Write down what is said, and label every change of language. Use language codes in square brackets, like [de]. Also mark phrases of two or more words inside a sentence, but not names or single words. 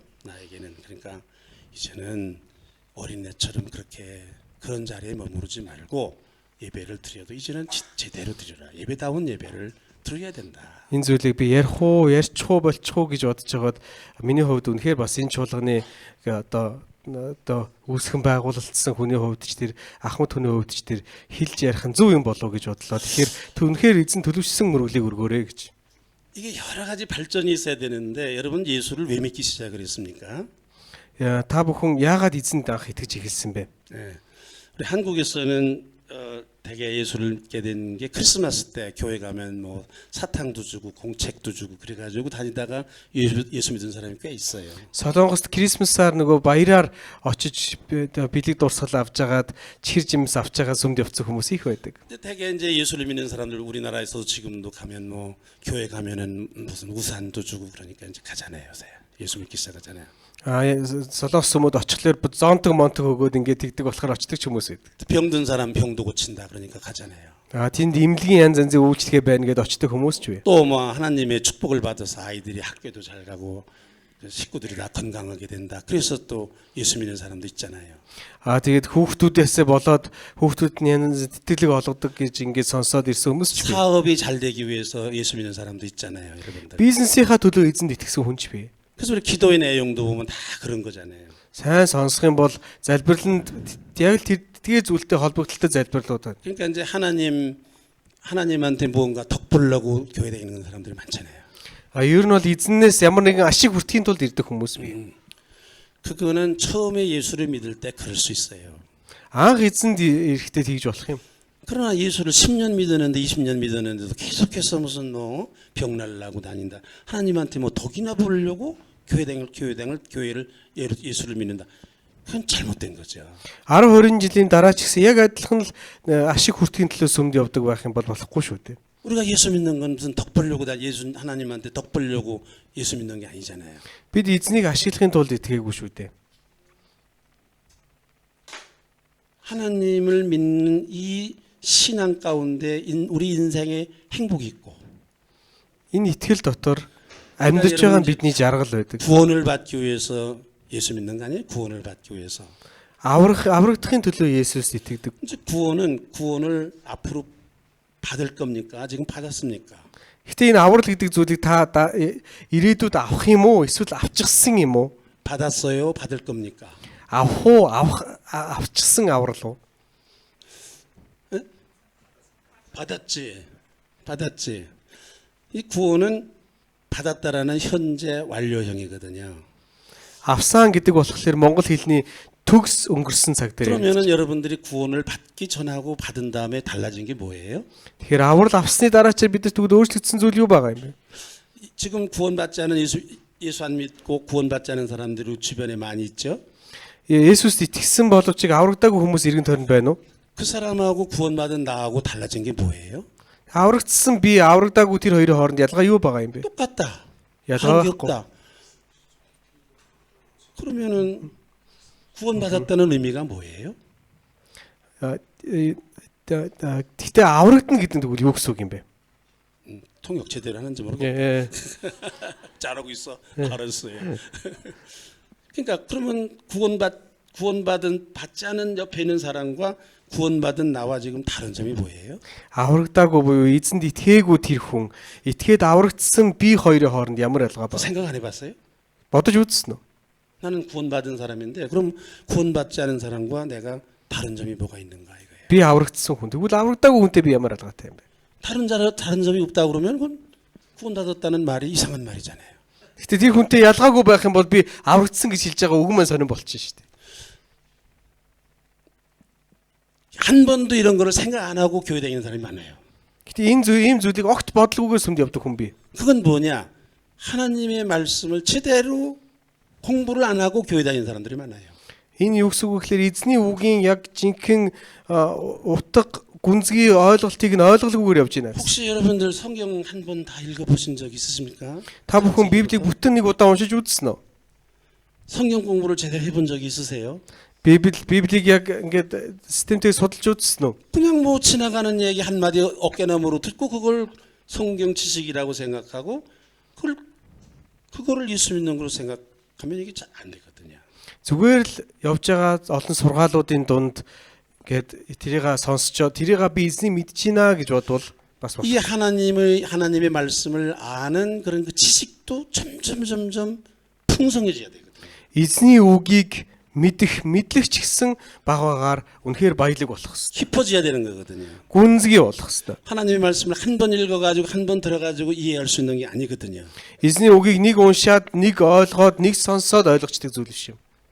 [ko] 나에게는 그러니까 이제는 어린애처럼 그렇게 그런 자리에 머무르지 말고 예배를 드려도 이제는 제대로 드려라. 예배다운 예배를 드려야 된다. [mn] Энэ зүйлийг би ярих уу, ярьчих уу болчих уу гэж бодож байгаад миний хувьд үнэхээр бас энэ чуулганы одоо үүсгэн байгуулалтсан хүний хувьд ч тэр ахмад хүний хувьд ч тэр хэлж ярих нь зөв юм болов уу гэж бодлоо. Тэгэхээр үнэхээр эзэн төлөвшсөн мөргөлийг өргөөрэй гэж. [ko] 이게 여러 가지 발전이 있어야 되는데 여러분 예수를 왜 믿기 시작을 했습니까? [mn] Та бүхэн яагаад эзэнд анх итгэж эхэлсэн бэ? [ko] 네. 우리 한국에서는 대개 예수를 믿게 된 게 크리스마스 때 교회 가면 뭐 사탕도 주고 공책도 주고 그래가지고 다니다가 예수 믿은 사람이 꽤 있어요. [mn] Солонгост Крисмсаар нөгөө баяраар очиж бэлэг дурсгал авч агаад чихэр жимс авч байгаа сүмд явцсан хүмүүс их байдаг. [ko] 근데 대개 이제 예수를 믿는 사람들 우리나라에서도 지금도 가면 뭐 교회 가면은 무슨 우산도 주고 그러니까 이제 가잖아요, 요새. 예수 믿기 시작하잖아요. [mn] Солонгос сүмд очихлоор зонтог монтог өгөөд ингээд тэгдэг болохоор очдөг ч хүмүүс байдаг. [ko] 병든 사람 병도 고친다 그러니까 가잖아요. [mn] Тэнд имлэгийн янз янзын үйлчлэгээ байна гэдээ очдөг хүмүүс ч бай. [ko] 또 뭐 하나님의 축복을 받아서 아이들이 학교도 잘 가고 식구들이 다 건강하게 된다. 그래서 또 예수 믿는 사람도 있잖아요. [mn] Тэгээд хүүхдүүдээсээ болоод хүүхдүүд нь янз тэтгэлэг олгодог гэж ингээд сонсоод ирсэн хүмүүс ч бай. [ko] 사업이 잘 되기 위해서 예수 믿는 사람도 있잖아요, 여러분들. [mn] Бизнесийнхаа төлөө эзэнд итгэсэн хүн ч бай. [ko] 그래서 우리 기도의 내용도 보면 다 그런 거잖아요. [mn] Сайн сонсох юм бол залбирланд яг л тэгээ зүйлтэй холбогдлолтой залбирлууд байна. [ko] 그러니까 이제 하나님한테 뭔가 덕 보려고 교회 다니는 사람들이 많잖아요. [mn] Ер нь бол эзнээс ямар нэгэн ашиг хүртэхийн тулд ирдэг хүмүүс бий. [ko] 그거는 처음에 예수를 믿을 때 그럴 수 있어요. [mn] Анх эзэнд ирэхдээ тэгж болох юм. [ko] 그러나 예수를 10년 믿었는데 20년 믿었는데도 계속해서 무슨 뭐 병날 나고 다닌다. 하나님한테 뭐 덕이나 보려고 교회를 예수를 믿는다. 그건 잘못된 거죠. [mn] 10 20 жилийн дараа ч гэсэн яг адилхан л ашиг хүртэхийн төлөө сүмд явдаг байх юм бол болохгүй шүү дээ. [ko] 우리가 예수 믿는 건 무슨 덕 벌려고 하나님한테 덕 벌려고 예수 믿는 게 아니잖아요. [mn] Бид эзнийг ашиглахын тулд итгээгүй шүү дээ. [ko] 하나님을 믿는 이 신앙 가운데 우리 인생에 행복이 있고 [mn] Энэ итгэл дотор амьдарч байгаа нь бидний жаргал байдаг. [ko] 구원을 받기 위해서 예수 믿는 거 아니에요? 구원을 받기 위해서. [mn] Аврагдахын төлөө Есүст итгэдэг. [ko] 이제 구원을 앞으로 받을 겁니까? 지금 받았습니까? [mn] Гэтэ энэ аврал гэдэг зүйлийг та ирээдүйд авах юм уу? Эсвэл авчихсан юм уу? [ko] 받았어요? 받을 겁니까? [mn] авчихсан аврал уу? [ko] 받았지. 이 구원은 받았다라는 현재 완료형이거든요. [mn] авсан гэдэг болохоор монгол хэлний төгс өнгөрсөн цаг дээр. [ko] 그러면은 여러분들이 구원을 받기 전하고 받은 다음에 달라진 게 뭐예요? [mn] Тэгэхээр аврал авсны дараачаар бид нар тэгвэл өөрчлөгдсөн зүйл юу байгаа юм бэ? [ko] 지금 구원받지 않은 예수 안 믿고 구원받지 않은 사람들이 주변에 많이 있죠. [mn] Есүст итгэсэн боловч аврагдаагүй хүмүүс иргэн тойронд байна уу? [ko] 그 사람하고 구원받은 나하고 달라진 게 뭐예요? [mn] Аврагдсан би аврагдаагүй тэр хоёрын хооронд ялгаа юу байгаа юм бэ? [ko] 똑같다. [mn] ялгаа [ko] 한게 [mn] байхгүй. [ko] 없다. 그러면은 구원받았다는 의미가 뭐예요? [mn] Тэгтээ аврагдана гэдэг нь тэгвэл юу гэсэн үг юм бэ? [ko] 통역 제대로 하는지 모르겠고 예. 잘하고 있어. 알았어요. 그러니까 그러면 구원받은 받지 않은 옆에 있는 사람과 구원받은 나와 지금 다른 점이 뭐예요? [mn] Аврагдаагүй буюу эзэнд итгээгүй тэр хүн итгээд аврагдсан би хоёрын хооронд ямар ялгаа [ko] 뭐 [mn] байна? [ko] 생각 안 해봤어요? [mn] Бодож үзсэн үү? [ko] 나는 구원받은 사람인데 그럼 구원받지 않은 사람과 내가 다른 점이 뭐가 있는가 이거예요. [mn] Би аврагдсан хүн. Тэгвэл аврагдаагүй хүнтэй би ямар ялгаатай юм бэ? [ko] 다른 점이 없다 그러면 그건 구원받았다는 말이 이상한 말이잖아요. [mn] Гэтэ тэр хүнтэй ялгаагүй байх юм бол би аврагдсан гэж хэлж байгаа үг маань сонирн болчихно шүү дээ. [ko] 한 번도 이런 거를 생각 안 하고 교회 다니는 사람이 많아요. [mn] Гэтэ ийм зүйлийг огт бодлогоогоор сүмд явдаг хүн бий. [ko] 그건 뭐냐? 하나님의 말씀을 제대로 공부를 안 하고 교회 다니는 사람들이 많아요. [mn] Энэ юу гэсэн үг вэ гэхээр эзний үгийн яг жинхэнэ утга гүнзгий ойлголтыг нь ойлголгүйгээр явж байна. [ko] 혹시 여러분들 성경 한 번 다 읽어보신 적 있으십니까? [mn] Та бүхэн Библийг бүтэн нэг удаа уншиж үзсэн үү? [ko] 성경 공부를 제대로 해본 적이 있으세요? [mn] Библийг яг ингээд системтэй судалж үзсэн үү? [ko] 그냥 뭐 지나가는 얘기 한마디 어깨너머로 듣고 그걸 성경 지식이라고 생각하고 그거를 예수 믿는 걸로 생각하면 이게 잘 안 되거든요. [mn] Зүгээр л явж байгаа олон сургаалуудын дунд ингээд тэрийг сонсчоо тэрийг би эзний мэдэж байна гэж бодвол бас [ko] 이 하나님의 말씀을 아는 그런 그 지식도 점점 풍성해져야 되거든요. [mn] эзний үгийг мэдэх мэдлэгч гэсэн багаагаар үнэхээр баялаг болох хэвээр. [ko] 깊어져야 되는 거거든요. [mn] Гүнзгий болох хэвээр. [ko] 하나님의 말씀을 한 번 읽어가지고 한 번 들어가지고 이해할 수 있는 게 아니거든요. [mn] Эзний үгийг нэг уншаад, нэг ойлгоод, нэг сонсоод ойлгочдаг зүйл биш юм.